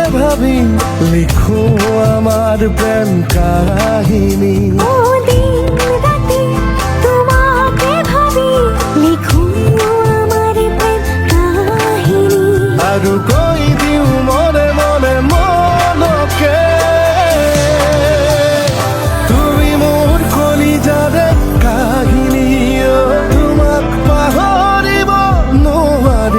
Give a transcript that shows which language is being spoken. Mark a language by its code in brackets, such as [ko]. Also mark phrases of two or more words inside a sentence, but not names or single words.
[bn] ভাবি লিখো আমার প্রেম কাহিনী। ও দিন রাতে তোমাকে ভাবি লিখো আমার প্রেম কাহিনী। [as] আৰু কৈ দিওঁ মনে মনে মনকে তুমি মোৰ কলিজাৰে কাহিনী। তোমাক পাহৰিব নোৱাৰি।